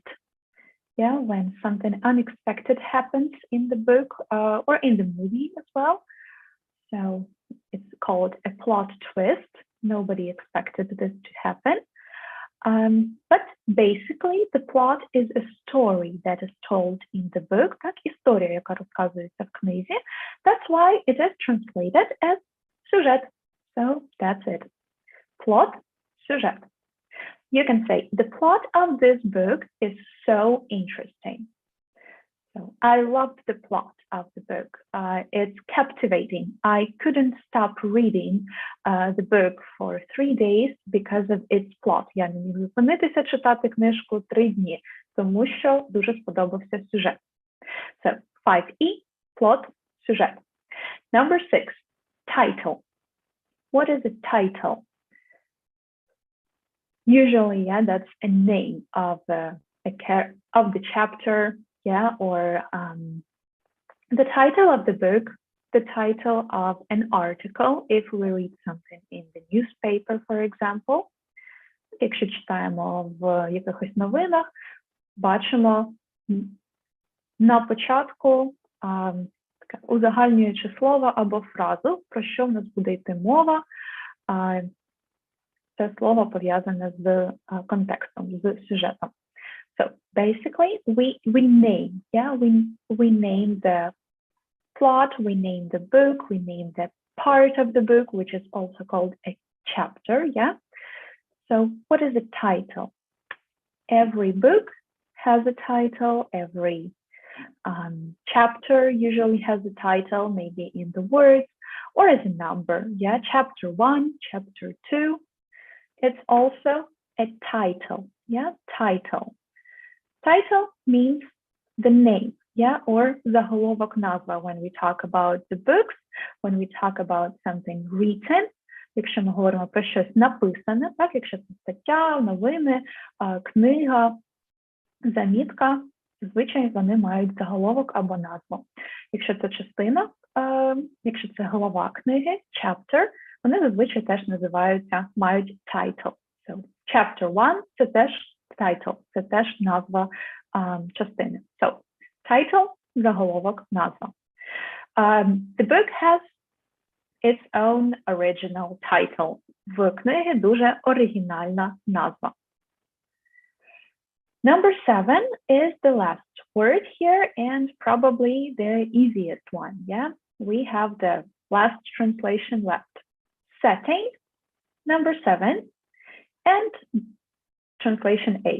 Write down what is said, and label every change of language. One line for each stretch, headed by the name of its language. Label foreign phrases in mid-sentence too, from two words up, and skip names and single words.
English: Yeah, when something unexpected happens in the book or in the movie as well. So it's called a plot twist. Nobody expected this to happen. But basically, the plot is a story that is told in the book.
Ukrainian: Так, історія, яка розказується в книзі.
English: That's why it is translated as сюжет. So that's it. Plot, сюжет. You can say, the plot of this book is so interesting. So I loved the plot of the book. It's captivating. I couldn't stop reading the book for 3 days because of its plot.
Ukrainian: Я не міг зупинитися читати книжку 3 дні, тому що дуже сподобався сюжет.
English: So 5E, plot, сюжет. Number 6, title. What is a title? Usually, yeah, that's a name of the chapter. Yeah, or the title of the book, the title of an article, if we read something in the newspaper, for example.
Ukrainian: Якщо читаємо в якихось новинах, бачимо на початку узагальнююче слово або фразу, про що в нас буде йти мова. Це слово пов'язане з контекстом, з сюжетом.
English: So basically, we name, yeah, we name the plot, we name the book, we name the part of the book, which is also called a chapter, yeah. So what is a title? Every book has a title, every chapter usually has a title, maybe in the words or as a number, yeah, chapter 1, chapter 2. It's also a title, yeah, title. Title means the name, yeah, or
Ukrainian: заголовок назва
English: when we talk about the books, when we talk about something written,
Ukrainian: якщо ми говоримо про щось написане, так, якщо це стаття, новини, книга, замітка, зазвичай вони мають заголовок або назву. Якщо це частина, якщо це глава книги, chapter, вони зазвичай теж називаються, мають title.
English: So, chapter 1 –
Ukrainian: це теж title, це теж назва частини.
English: So, title,
Ukrainian: заголовок, назва.
English: The book has its own original title.
Ukrainian: В книги дуже оригінальна назва.
English: Number 7 is the last word here and probably the easiest one, yeah? We have the last translation left. Setting, number 7, and translation A.